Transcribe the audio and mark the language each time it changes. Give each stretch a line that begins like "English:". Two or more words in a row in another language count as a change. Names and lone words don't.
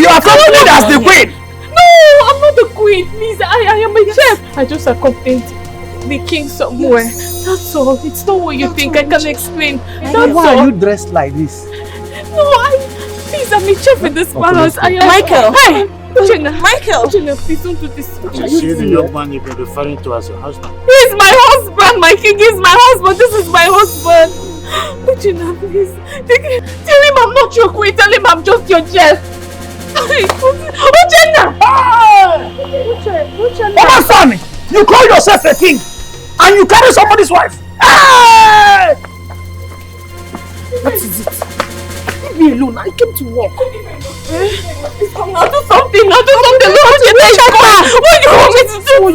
English: you are accompanied as the queen! No, I'm not the queen, please. I am a chef. I just accompanied the king somewhere. Yes. That's all. It's not what you think. I can explain. That's Why all. are you dressed like this? No, please, I'm a chef in this palace. I am. Michael! Hey! Uchenna! Michael! Uchenna, please don't do this. You see the young man you've been referring to as your husband? He's my husband! My king is my husband! This is my husband! Uchenna, please. Tell him I'm not your queen. Tell him I'm just your chef. Uchenna! Uchenna! Mama son! You call yourself a king and you carry somebody's wife! Hey! What is it? Leave me alone. I came to work. Now do something. Now do something. What do you want me to do?